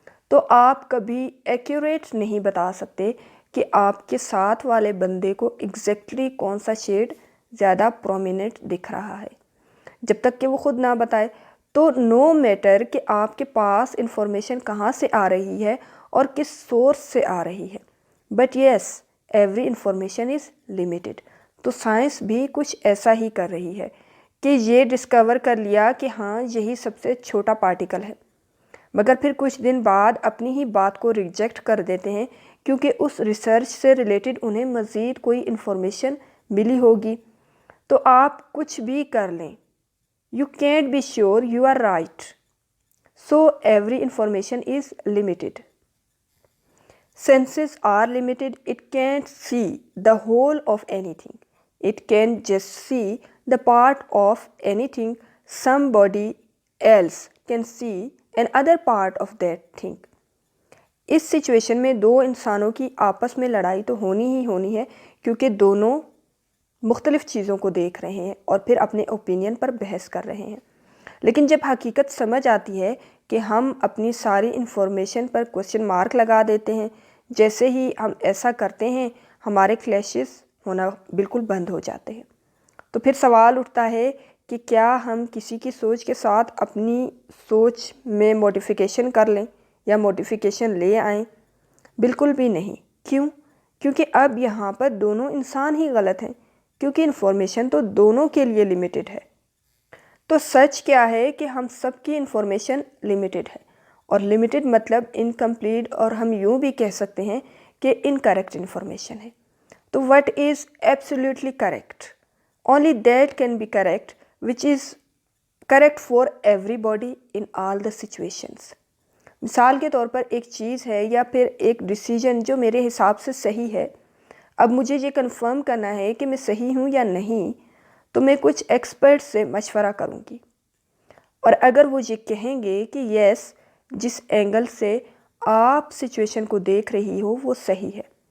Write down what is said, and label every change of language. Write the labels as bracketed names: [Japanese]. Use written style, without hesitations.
[Urdu] تو آپ کبھی ایکیوریٹ نہیں بتا سکتے کہ آپ کے ساتھ والے بندے کو ایگزیکٹلی کون سا شیڈ زیادہ پرومیننٹ دکھ رہا ہے، جب تک کہ وہ خود نہ بتائے۔ تو نو میٹر کہ آپ کے پاس انفارمیشن کہاں سے آ رہی ہے اور کس سورس سے آ رہی ہے، but yes every information is limited. تو سائنس بھی کچھ ایسا ہی کر رہی ہے کہ یہ ڈسکور کر لیا کہ ہاں یہی سب سے چھوٹا پارٹیکل ہے، مگر پھر کچھ دن بعد اپنی ہی بات کو ریجیکٹ کر دیتے ہیں کیونکہ اس ریسرچ سے ریلیٹڈ انہیں مزید کوئی انفارمیشن ملی ہوگی۔ تو آپ کچھ بھی کر لیں، [English] you can't be sure you are right. So every information is limited. Senses are limited. It can't see the whole of anything. It can just see the part of anything. Somebody else can see another part of that thing. [Urdu] اس situation میں دو انسانوں کی آپس میں لڑائی تو ہونی ہی ہونی ہے، کیونکہ دونوں مختلف چیزوں کو دیکھ رہے ہیں اور پھر اپنے اوپینین پر بحث کر رہے ہیں۔ لیکن جب حقیقت سمجھ آتی ہے کہ ہم اپنی ساری انفارمیشن پر کوسچن مارک لگا دیتے ہیں، جیسے ہی ہم ایسا کرتے ہیں ہمارے کلیشز ہونا بالکل بند ہو جاتے ہیں۔ تو پھر سوال اٹھتا ہے کہ کیا ہم کسی کی سوچ کے ساتھ اپنی سوچ میں موڈیفیکیشن کر لیں یا موڈیفیکیشن لے آئیں؟ بالکل بھی نہیں۔ کیوں؟ کیونکہ اب یہاں پر دونوں انسان ہی غلط ہیں، کیونکہ انفارمیشن تو دونوں کے لیے لمیٹڈ ہے۔ تو سچ کیا ہے کہ ہم سب کی انفارمیشن لمیٹڈ ہے، اور لمیٹڈ مطلب انکمپلیٹ، اور ہم یوں بھی کہہ سکتے ہیں کہ انکریکٹ انفارمیشن ہے۔ تو [English] what is absolutely correct? Only that can be correct which is correct for everybody in all the situations. [Urdu] مثال کے طور پر ایک چیز ہے یا پھر ایک ڈیسیجن جو میرے حساب سے صحیح ہے، اب مجھے یہ کنفرم کرنا ہے کہ میں صحیح ہوں یا نہیں، تو میں کچھ ایکسپرٹ سے مشورہ کروں گی، اور اگر وہ یہ کہیں گے کہ یس جس اینگل سے آپ سچویشن کو دیکھ رہی ہو وہ صحیح ہے،